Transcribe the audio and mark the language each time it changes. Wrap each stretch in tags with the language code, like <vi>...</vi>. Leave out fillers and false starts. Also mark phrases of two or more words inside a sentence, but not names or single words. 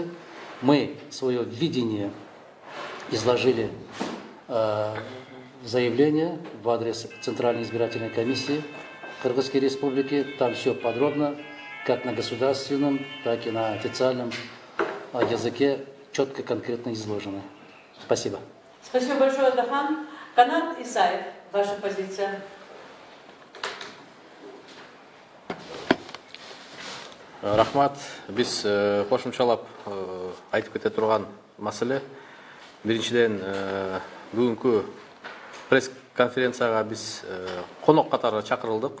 <ru>Мы свое видение изложили в заявление в адрес Центральной избирательной комиссии Кыргызской Республики. Там все подробно, как на государственном, так и на официальном языке, четко, конкретно изложено. Спасибо. Спасибо большое, Адахан. Канат Исаев, ваша позиция.</ru> <ky>Рахмат, биз кошумчалап айтып кете турган маселе. Биринчиден, бүгүнкү пресс-конференцияга биз конок катары чакырылдык.</ky>